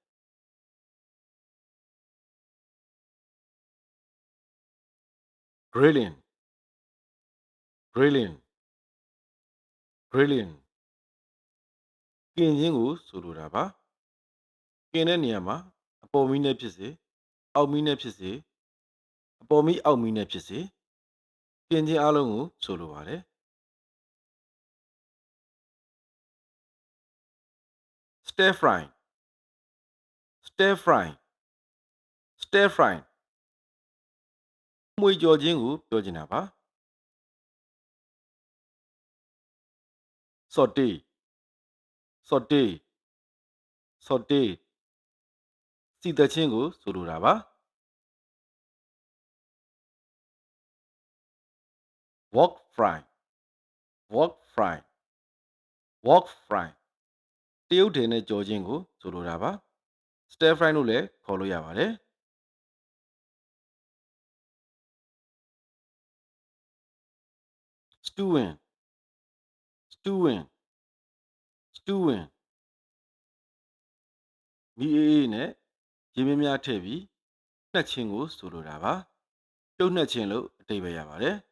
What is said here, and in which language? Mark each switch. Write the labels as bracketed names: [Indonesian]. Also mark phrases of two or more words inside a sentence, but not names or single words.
[English] grilling grilling grilling [Burmese] ကင်ခြင်းကိုဆိုလိုတာပါကင်တဲ့နေရာမှာအပေါ်မီးနဲ့ဖြစ်စေအောက်မီးနဲ့ဖြစ်စေအပေါ်မီးအောက်မီးနဲ့ဖြစ်စေကင်ခြင်းအလုံးကိုဆိုလိုပါတယ် [English] stir fry stir fry stir fry [Burmese] မွေကြော်ခြင်းကိုပြောချင်တာပါ [English] saute saute saute [Burmese] စီတခြင်းကိုဆိုလိုတာပါ [English] wok fry wok fry wok fry [Burmese] တရုတ်ထည်နဲ့ကြော်ခြင်းကိုဆိုလိုတာပါ [English] stir fry [Burmese] လို့လည်းခေါ်လို့ရပါတယ် [English] stewing stewing stewing [Burmese] မီးအေးအေးနဲ့ရေမင်းများထည့်ပြီးနှက်ခြင်းကိုဆိုလိုတာပါပြုတ်နှက်ခြင်းလို့အဓိပ္ပာယ်ရပါတယ်